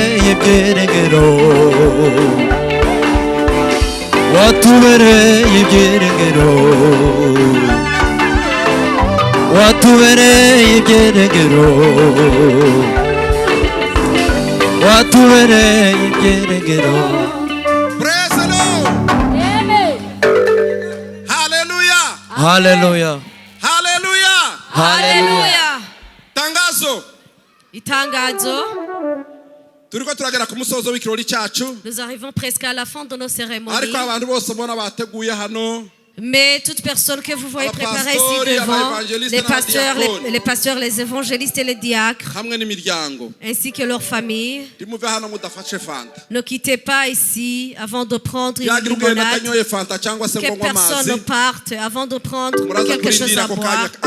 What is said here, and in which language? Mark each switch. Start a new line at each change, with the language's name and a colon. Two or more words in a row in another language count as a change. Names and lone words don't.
Kinyarwanda: ibyiringiro watubereye ibyiringiro watubereye ibyiringiro watubereye ibyiringiro.
English: Praise the Lord. Hallelujah. Hallelujah. Hallelujah. Hallelujah.
Kinyarwanda: Tangazo. Itangazo. Turiko turagera ku musozo w'ikirori cyacu.
French: Nous arrivons presque à la fin de nos cérémonies.
Kinyarwanda: Ariko abantu bose mbona bateguye hano.
French: Mais toute personne que vous voyez préparer ici devant, les pasteurs, les évangélistes et les diacres, ainsi que leurs familles, ne quittez pas ici avant de prendre une limonade. Que personne ne parte avant de prendre quelque chose à boire.